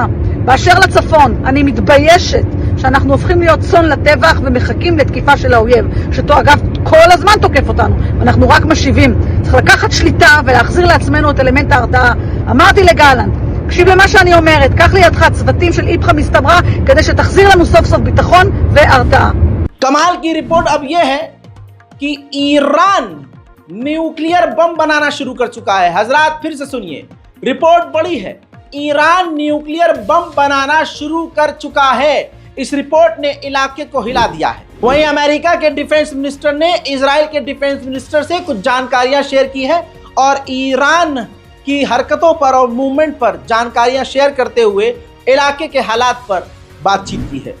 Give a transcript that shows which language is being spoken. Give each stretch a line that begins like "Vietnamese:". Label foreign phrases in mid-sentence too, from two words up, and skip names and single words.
Hebrew: באשר לצפון, אני מתביישת שאנחנו הופכים להיות צאן לטבח ומחכים לתקיפה של האויב, אגב כל הזמן תוקף אותנו, אנחנו רק משיבים. צריך לקחת שליטה ולהחזיר לעצמנו את אלמנט ההרתעה. אמרתי לגלנט, תקשיב למה שאני אומרת, קח לידך צוותים של
Aramaic: איפכא מסתברא
Hebrew: כדי שתחזיר לנו סוף סוף ביטחון והרתעה.
Hindi: कमाल की रिपोर्ट अब यह है कि ईरान
English: nuclear bomb
Hindi: बनाना शुरू कर चुका है। हजरात फिर से सुनिए, रिपोर्ट बड़ी है, ईरान
English: nuclear bomb
Hindi: बनाना शुरू कर चुका है। इस रिपोर्ट ने इलाके को हिला दिया है। वहीं अमेरिका के
English: defense minister
Hindi: ने इजराइल के
English: defense minister
Hindi: से कुछ जानकारियां शेयर की है और ईरान की हरकतों पर और मूवमेंट पर जानकारियां शेयर करते हुए इलाके के हालात पर बातचीत की है।